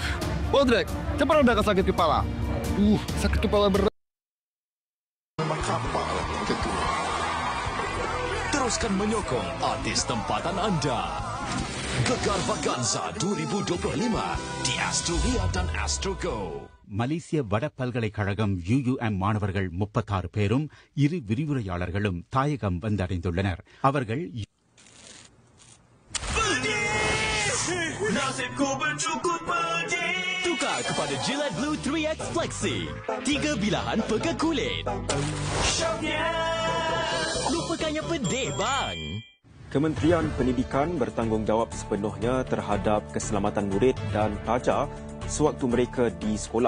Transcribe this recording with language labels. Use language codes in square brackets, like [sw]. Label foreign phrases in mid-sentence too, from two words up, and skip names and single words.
[ms] Bodrek, cepat redakan sakit kepala. Sakit kepala berat. Memang kapal macam tu. Teruskan menyokong artis tempatan anda. Gegar Vaganza 2025 di Astro Ria dan Astro Go. [ta] மலேசிய வட பல்கலைக்கழகம் UUM மாணவர்கள் 36 பேரும் 2 விரிவுரையாளர்களும் தாயகம் வந்தடைந்துள்ளனர். அவர்கள் [ms] Nasibku bercukup pedih. Tukar kepada Gillette Blue 3X Flexi. 3 bilahan pekat kulit. Syoknya. Lupakannya pedih, bang. Kementerian Pendidikan bertanggungjawab sepenuhnya terhadap keselamatan murid dan pelajar sewaktu mereka di sekolah.